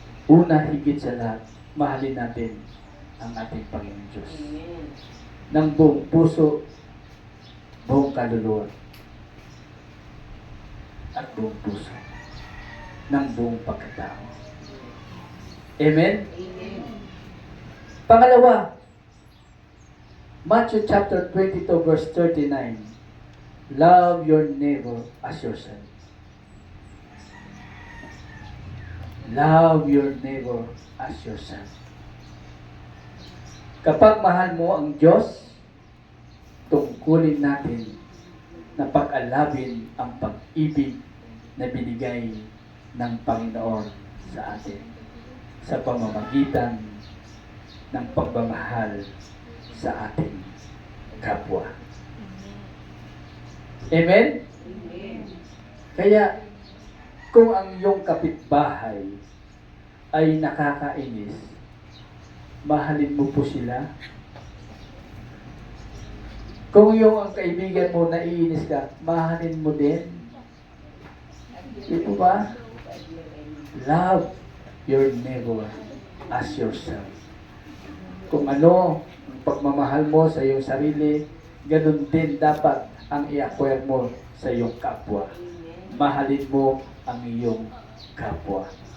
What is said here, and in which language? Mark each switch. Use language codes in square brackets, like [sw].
[tl] Una, higit sa lahat, mahalin natin ang ating Panginoon Diyos. Amen. Ng buong puso, buong kaluluwa, at buong puso, ng buong pagkatao. Amen? Amen. [en] Pangalawa, Matthew chapter 22 verse 39, love your neighbor as yourself. Love your neighbor as yourself. [tl] Kapag mahal mo ang Diyos, tungkulin natin na pag-alabin ang pag-ibig na binigay ng Panginoon sa atin sa pamamagitan ng pagmamahal sa ating kapwa. Amen? Amen. Kaya, kung ang iyong kapitbahay ay nakakainis, mahalin mo po sila. Kung yung ang kaibigan mo naiinis ka, mahalin mo din. Ito ba? [en] Love your neighbor as yourself. [tl] Kung ano ang pagmamahal mo sa iyong sarili, ganun din dapat ang i-acquire mo sa iyong kapwa. Mahalin mo ang iyong kapwa.